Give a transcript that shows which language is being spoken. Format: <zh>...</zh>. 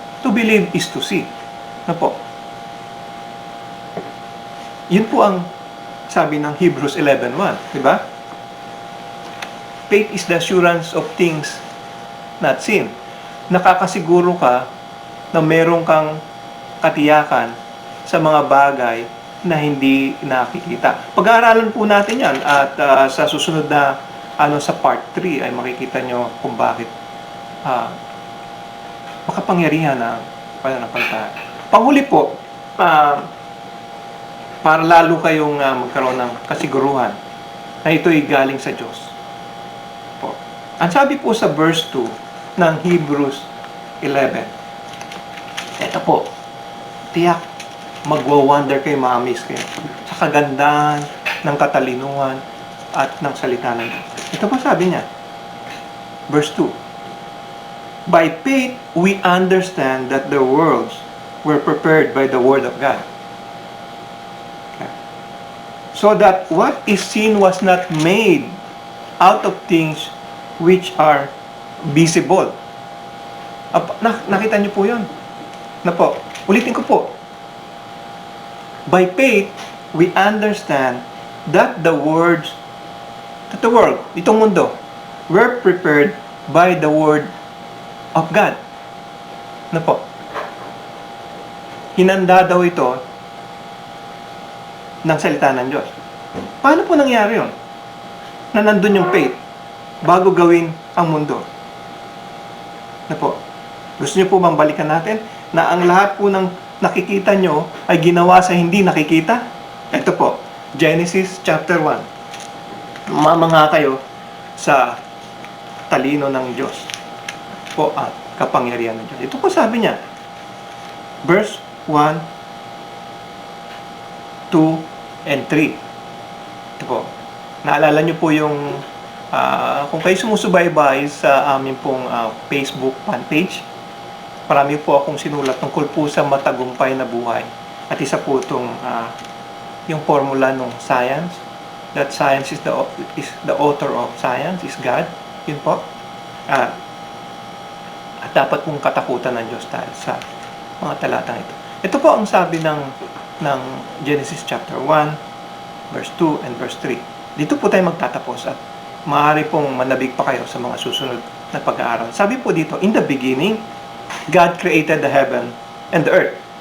<en>To believe is to see.</en> <tl>Na po? Yun po ang sabi ng Hebrews 11:1, di ba?</tl> <en>Faith is the assurance of things not seen.</en> <tl>Nakakasiguro ka na meron kang katiyakan sa mga bagay na hindi nakikita. Pag-aaralan po natin yan at sa susunod na sa part 3 ay makikita nyo kung bakit makapangyarihan ang pananampalataya. Panghuli po, para lalo kayong magkaroon ng kasiguruhan na ito'y galing sa Diyos. Po. Ang sabi po sa verse 2 ng Hebrews 11, eto po, tiyak, magwa-wonder kayo, ma-amaze kayo sa kagandahan ng katalinuhan at ng salita ng Diyos. Ito po sabi niya, verse 2,</tl> <en>by faith, we understand that the worlds were prepared by the Word of God. So that what is seen was not made out of things which are visible.</en> <tl>Nakita niyo po yun? Na po, ulitin ko po.</tl> <en>By faith, we understand that the world,</en> <tl>itong mundo,</tl> <en>were prepared by the Word of God.</en> <tl>Na po? Hinanda daw ito ng salita ng Diyos. Paano po nangyari yun? na nandun yung faith bago gawin ang mundo. Na po, gusto niyo po bang balikan natin na ang lahat po ng nakikita nyo ay ginawa sa hindi nakikita? Ito po, Genesis chapter 1. Mamanga kayo sa talino ng Diyos po at kapangyarihan ng Diyos. Ito po sabi niya, verse 1, 2, and 3. Ito po, naalala niyo po yung kung kayo sumusubaybay sa aming pong Facebook fan page, marami po akong sinulat tungkol po sa matagumpay na buhay. At isa po itong yung formula ng science,</tl> <en>that science is the author of science, is God.</en> <tl>Yun po. At dapat pong katakutan ng Diyos dahil sa mga talatang ito. Ito po ang sabi ng Genesis chapter 1, verse 2 and verse 3. Dito po tayo magtatapos at maaari pong manabig pa kayo sa mga susunod na pag-aaral. Sabi po dito,</tl> <en>in the beginning, God created the heaven and the earth.</en>